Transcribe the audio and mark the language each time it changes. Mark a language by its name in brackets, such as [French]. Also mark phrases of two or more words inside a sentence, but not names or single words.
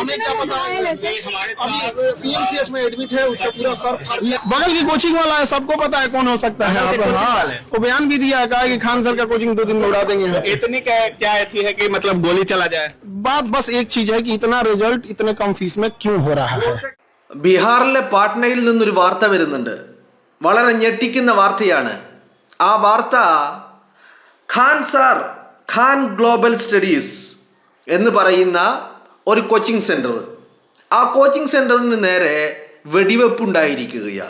[Hindi] हमें क्या पता है, अभी पीएमसीएच में एडमिट है, उसका पूरा सर बगल की कोचिंग वाला है, सबको पता है कौन हो सकता है। वो बयान भी दिया है, कहा कि खान सर का कोचिंग 2 दिन में उड़ा देंगे। इतनी क्या ऐसी है कि मतलब गोली चला जाए? बात बस एक चीज है कि इतना रिजल्ट इतने कम फीस में क्यों हो रहा है। [Malayalam] ബീഹാറിലെ പാട്നയിൽ നിന്നൊരു വാർത്ത വരുന്നുണ്ട്. വളരെ ഞെട്ടിക്കുന്ന വാർത്തയാണ്. ആ വാർത്ത ഖാൻ ഗ്ലോബൽ സ്റ്റഡീസ് എന്ന് പറയുന്ന ഒരു [English] coaching center, [Malayalam] ആ [English] coaching center [Malayalam] നേരെ വെടിവെപ്പുണ്ടായിരിക്കുകയാണ്.